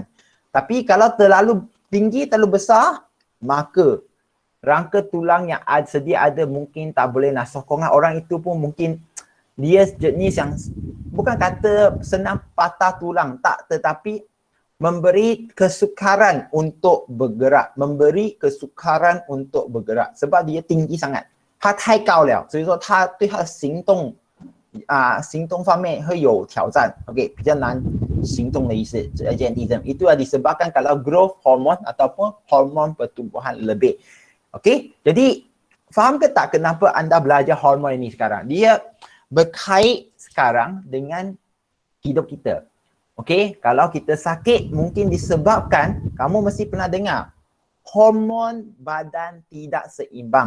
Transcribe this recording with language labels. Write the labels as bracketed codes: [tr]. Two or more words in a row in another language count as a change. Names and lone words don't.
[ms] Tapi kalau terlalu tinggi, terlalu besar, maka rangka tulang yang sedia ada mungkin tak boleh nak sokongan. Orang itu pun mungkin dia jenis yang bukan kata senang patah tulang, tak, tetapi memberi kesukaran untuk bergerak, sebab dia tinggi sangat. [zh] 他太高了，所以说他对他的行动方面会有挑战 ，OK， 比较难行动的意思。 [ms] gigantism itu disebabkan kalau growth hormone ataupun hormon pertumbuhan lebih. OK, jadi faham ke tak kenapa anda belajar hormon ini sekarang? Dia berkait sekarang dengan hidup kita. Okey, kalau kita sakit mungkin disebabkan, kamu mesti pernah dengar, hormon badan tidak seimbang.